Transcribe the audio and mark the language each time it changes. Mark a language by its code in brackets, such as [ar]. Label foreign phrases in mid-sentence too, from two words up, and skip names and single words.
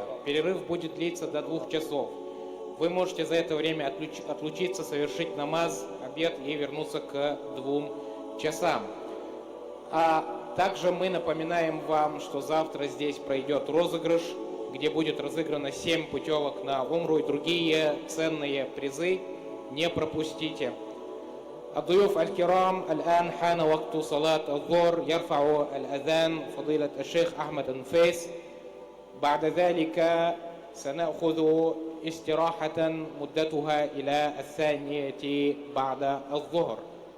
[ru] Перерыв будет длиться до 2 часов. Вы можете за это время отлучиться, совершить намаз, обед и вернуться к 2 часам. А также мы напоминаем вам, что завтра здесь пройдет розыгрыш, где будет разыграно 7 путевок на умру и другие ценные призы. Не пропустите. [ar] الضيوف الكرام الآن حان وقت صلاة الظهر يرفع الأذان فضيلة الشيخ أحمد النفيس. بعد ذلك سنأخذ استراحة مدتها إلى 2:00 بعد الظهر.